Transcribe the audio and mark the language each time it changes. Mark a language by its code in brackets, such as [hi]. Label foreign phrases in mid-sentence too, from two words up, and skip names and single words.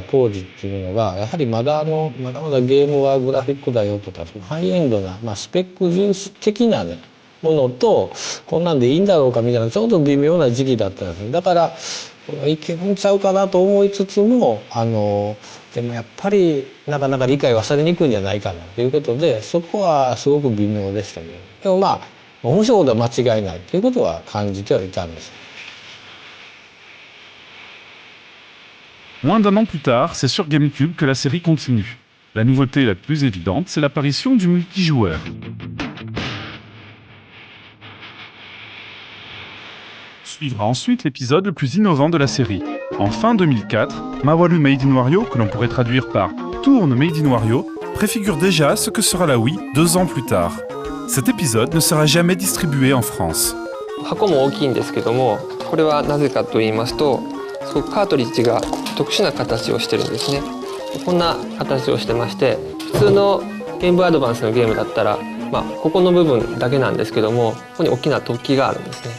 [ja] 当時っていうのがやはりまだまだゲームはグラフィックだよとかハイエンドな、スペック重視的な、ね、ものとこんなんでいいんだろうかみたいなちょうど微妙な時期だったんですね。だからいけるんちゃうかなと思いつつもでもやっぱりなかなか理解はされにくいんじゃないかなということで、そこはすごく微妙でしたね。でも面白いことは間違いないということは感じてはいたんです。 [fr] Moins d'un an plus tard, c'est sur GameCube que la série continue. La nouveauté la plus évidente, c'est l'apparition du multijoueur. Suivra ensuite l'épisode le plus innovant de la série. En fin 2004, Mawaru Made in Wario, que l'on pourrait traduire par Tourne Made in Wario, préfigure déjà ce que sera la Wii 2 ans plus tard. Cet épisode ne sera jamais distribué en France. [ja] 箱も大きいんですけども、これはなぜかと言いますと、すごくカートリッジが特殊な形をしてるんですね。こんな形をしてまして、普通のゲームボーイアドバンスのゲームだったら、ここの部分だけなんですけども、ここに大きな突起があるんですね。